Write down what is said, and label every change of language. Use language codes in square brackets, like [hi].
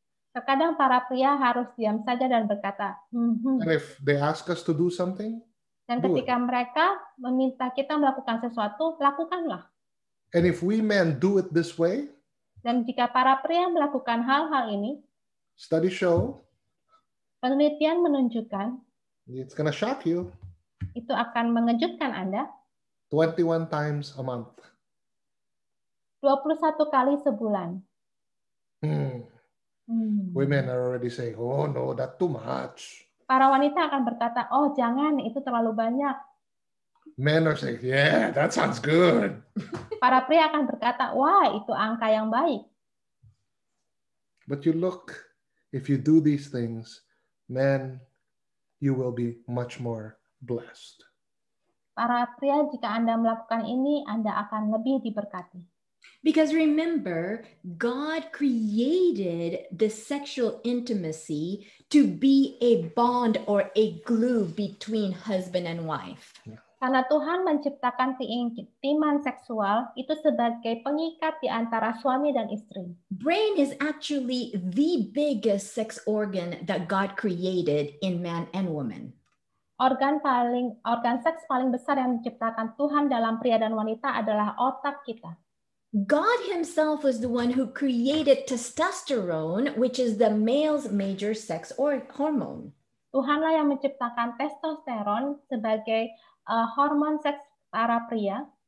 [id] Terkadang para pria harus diam saja dan berkata, [en] And if they ask us to do something, [id] dan ketika mereka meminta kita melakukan sesuatu, lakukanlah. [en] And if we men do it this way, [id] dan jika para pria melakukan hal-hal ini, [en] study show, [id] penelitian menunjukkan, [en] it's gonna shock you. [id] Itu akan mengejutkan Anda. [en] 21 times a month. [id] 21 kali sebulan. [en] Women are already saying, oh no, that's too much. [id] Para wanita akan berkata, oh jangan, itu terlalu banyak. [en] Men are saying, yeah, that sounds good. [id] Para pria akan berkata, wah, itu angka yang baik. [en] But you look, if you do these things, men, you will be much more blessed. [id] Para pria, jika Anda melakukan ini, Anda akan lebih diberkati. [en] Because remember, God created the sexual intimacy to be a bond or a glue between husband and wife. [id] Karena Tuhan menciptakan keintiman seksual itu sebagai pengikat di antara suami dan istri. [en] Brain is actually the biggest sex organ that God created in man and woman. [id] Organ seks paling besar yang diciptakan Tuhan dalam pria dan wanita adalah otak kita. [en] God himself was the one who created testosterone, which is the male's major sex hormone. [id] Tuhanlah yang menciptakan testosteron sebagai hormon seks para pria.